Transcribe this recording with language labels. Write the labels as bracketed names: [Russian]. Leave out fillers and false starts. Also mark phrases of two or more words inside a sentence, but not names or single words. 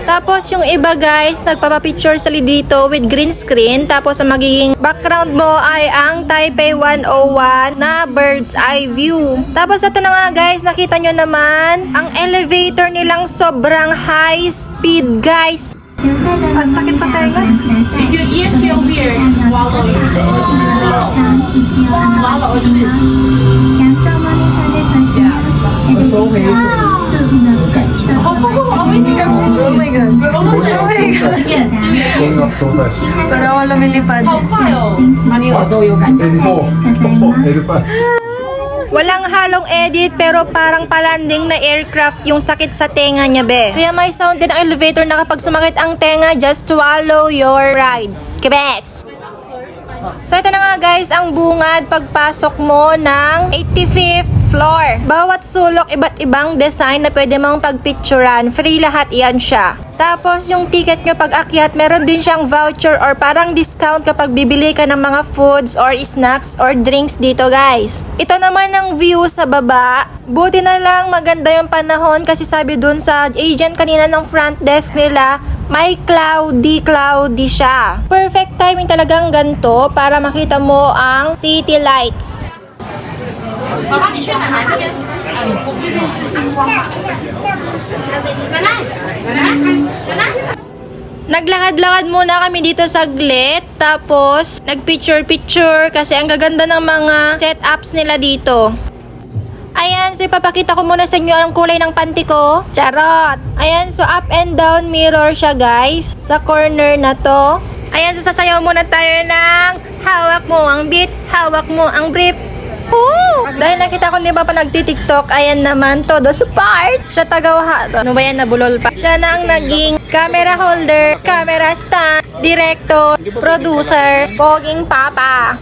[Filipino] Tapos yung iba guys, nagpapapicture sila dito [English] with green screen. [Filipino] Tapos ang magiging background mo ay ang Taipei 101 na [English] bird's eye view. [Filipino] Tapos ito na nga guys, nakita nyo naman ang elevator nilang sobrang [English] high speed [Filipino] guys. Ang sakit sa tenga. [English] If your ears feel weird, just swallow yourself. Swallow. Swallow or do this. Yeah, that's fine. Oh my god. We're almost there. Yeah, do it. Going up so fast. [Filipino] Para wala lumilipad. [Chinese] 好快哦！哪里有都有感觉。 [Filipino] 84. 85. Walang halong edit pero parang palanding na aircraft yung sakit sa tenga niya be. Kaya may sound din ang elevator na kapag sumakit ang tenga, [English] just swallow your ride. [Filipino] Kebes! So ito na nga guys ang bungad pagpasok mo ng 85th floor. Bawat sulok iba't ibang design na pwede mong pagpicturan. Free lahat yan siya. Tapos yung ticket nyo pag akyat, meron din siyang voucher or parang discount kapag bibili ka ng mga [English] foods or snacks or drinks [Filipino] dito guys. Ito naman ang view sa baba. Buti na lang maganda yung panahon kasi sabi dun sa agent kanina ng [English] front desk [Filipino] nila, may cloudy siya. [English] Perfect timing [Filipino] talagang ganito para makita mo ang [English] city lights. [Chinese] 妈妈，你去奶奶那边。我这边是星光嘛。奶奶，奶奶。 [Filipino] Naglakad-lakad muna kami dito saglit, tapos nagpicture-picture kasi ang gaganda ng mga setups nila dito. Ayan, so ipapakita ko muna sa inyo ang kulay ng panty ko. Charot! Ayan, so [English] up and down mirror [Filipino] siya guys, sa corner na to. Ayan, so sasayaw muna tayo ng hawak mo ang beat, hawak mo ang brief. Woo! Dahil nakita ko di ba pa nagtitiktok, ayan naman todo sa part. Siya tagawa. Ano ba yan, nabulol pa. Siya na ang naging [English] camera holder, camera stand, director, producer, [Filipino] poging papa.